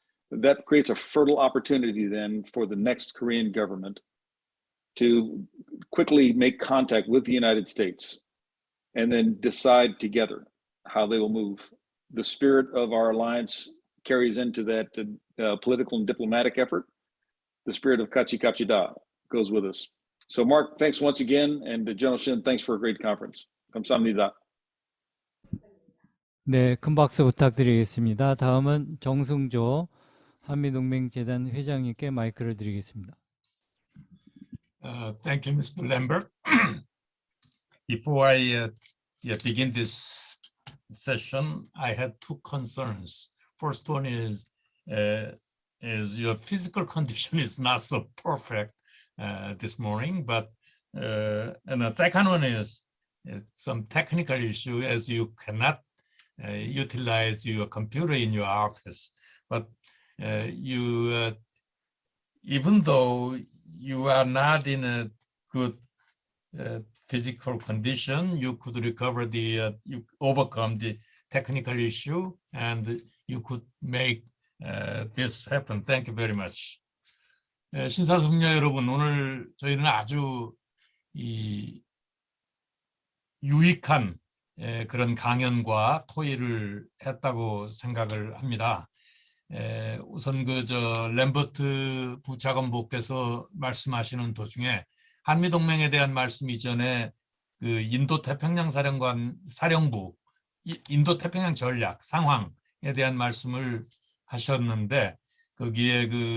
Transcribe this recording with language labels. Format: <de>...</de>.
<en>That creates a fertile opportunity then for the next Korean government to quickly make contact with the United States and then decide together how they will move. The spirit of our alliance carries into that political and diplomatic effort. The spirit of Kachikachida goes with us. So Mark, thanks once again, and General Shin, thanks for a great conference.</en> <ko>감사합니다. 네, 큰 박수 부탁드리겠습니다. 다음은 정승조 한미동맹재단 회장님께 마이크를 드리겠습니다.</ko> <en>Thank you, Mr. Lambert. Before I begin this session, I had two concerns. First one is your physical condition is not so perfect this morning, but and the second one is some technical issue, as you cannot utilize your computer in your office, but you even though you are not in a good physical condition, you could recover you overcome the technical issue, and you could make this happen. Thank you very much.</en> <ko>신사숙녀 여러분, 오늘 저희는 아주 유익한 그런 강연과 토의를 했다고 생각을 합니다. 우선 램버트 부차관보께서 말씀하시는 도중에 한미동맹에 대한 말씀 이전에 그 인도태평양 사령부 인도태평양 전략 상황에 대한 말씀을 하셨는데, 거기에</ko>